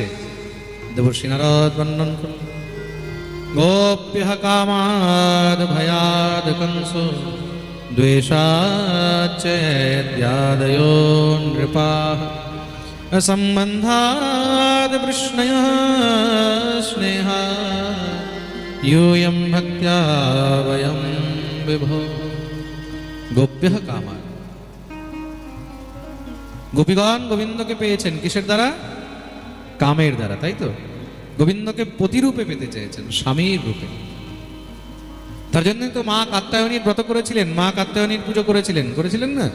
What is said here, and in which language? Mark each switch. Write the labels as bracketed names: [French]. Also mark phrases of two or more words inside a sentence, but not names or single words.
[Bangla] দেবর্ষি নারদ বর্ণন করলেন। [Sanskrit] গোপ্যঃ কামাদ ভয়াদ কংসো দ্বেষাচ্চৈদ্যাদয়ো নৃপাঃ সম্বন্ধাদ বৃষ্ণয়ঃ স্নেহা यूयं भक्त्या वयं विभो। গোপ্যঃ কামাদ, [Bangla] গোপীগণ গোবিন্দকে পেয়েছেন কিসের দ্বারা? কামের দ্বারা, তাই তো? গোবিন্দকে পতিরূপে পেতে চেয়েছেন, স্বামীর রূপে। তার জন্য তো মা কাত্যায়নীর ব্রত করেছিলেন, মা কাত্যায়নীর পুজো করেছিলেন না?